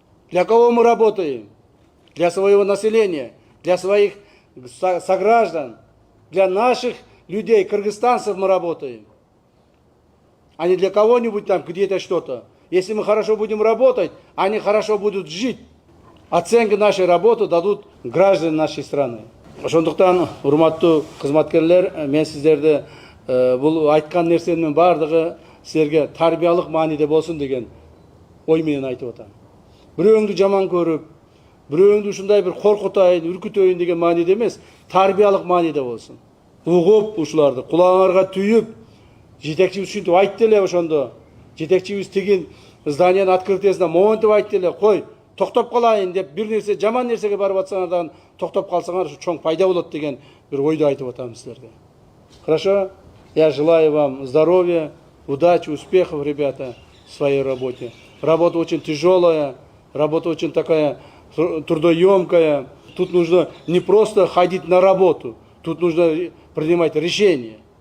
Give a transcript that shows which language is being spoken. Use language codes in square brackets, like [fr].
[ru] Для кого мы работаем? Для своего населения, для своих сограждан, для наших людей, кыргызстанцев мы работаем. А не для кого-нибудь там где-то что-то. Если мы хорошо будем работать, они хорошо будут жить. Оценку нашей работы дадут граждане нашей страны. [ky] Ошондуктан, урматтуу кызматкерлер, мен сиздерди бул айткан нерсенин бардыгы силерге тарбиялык мааниде болсун деген ой менен айтып атам. Бирөөңдү жаман көрүп, бирөөңдү ушундай бир коркутайын, үркүтөйүн деген мааниде эмес, тарбиялык мааниде болсун. Угуп ушуларды кулагыңарга түйүп, жетекчибиз ушинтип айтты эле ошондо. Жетекчибиз тигин зданиянын открытиесинде моментип айтты эле, кой, токтоп калайын деп бир нерсе жаман нерсеге барып атсаңар дагы токтоп калсаңар ушу чоң пайда болот деген бир ойду айтып атам силерге. [ru] Хорошо? Я желаю вам здоровья, удачи, успехов, ребята, в своей работе. Работа очень тяжелая, работа очень такая трудоемкая. Тут нужно не просто ходить на работу, тут нужно принимать решения.